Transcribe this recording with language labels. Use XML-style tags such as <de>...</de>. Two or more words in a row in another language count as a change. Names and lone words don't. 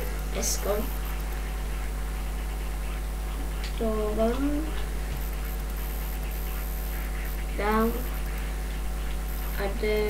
<en>S-ko. Down. Down. A D.</en>